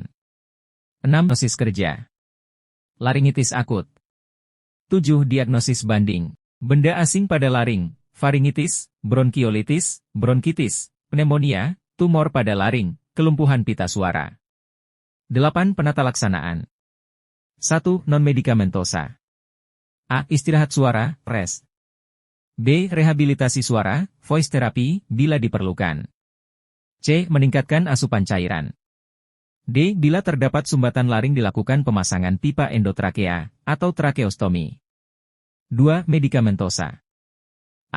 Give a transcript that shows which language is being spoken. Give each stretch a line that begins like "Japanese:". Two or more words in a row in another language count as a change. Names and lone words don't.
Indonesian: 6. Diagnosis kerja. Laringitis akut. 7. Diagnosis banding. Benda asing pada laring. Faringitis, bronkiolitis, bronkitis, pneumonia, tumor pada laring, kelumpuhan pita suara. 8. Penata laksanaan. 1. Non-medikamentosa. A. Istirahat suara, rest. B. Rehabilitasi suara,
English: voice therapy,
Indonesian: bila diperlukan. C. Meningkatkan asupan cairan. D. Bila terdapat sumbatan laring dilakukan pemasangan pipa endotrakea, atau trakeostomi. 2. Medikamentosa. A.